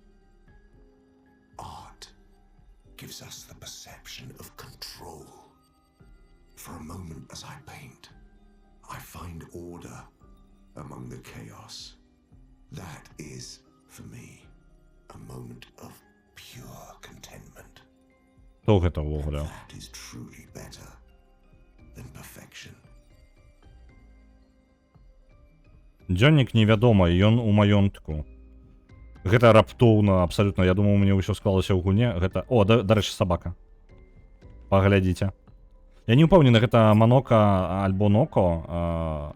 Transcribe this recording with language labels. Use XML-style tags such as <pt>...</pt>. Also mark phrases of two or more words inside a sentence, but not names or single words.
<en>Art gives us the perception of control. For a moment as I paint, I find order among the chaos. That is, for me, a moment of pure contentment.</en> <be>Хто гэта ўвогуле?</be> <en>That is truly better than perfection.</en> <be>Дзённік невядома, ён у маёнтку. Гэта раптоўна, абсалютна. Я думаў, у мяне ўсё склалася ў гульне. Гэта... О, дарэчы, сабака. Паглядзіце. Я не ўпэўнены, гэта Манока альбо Ноко.</be>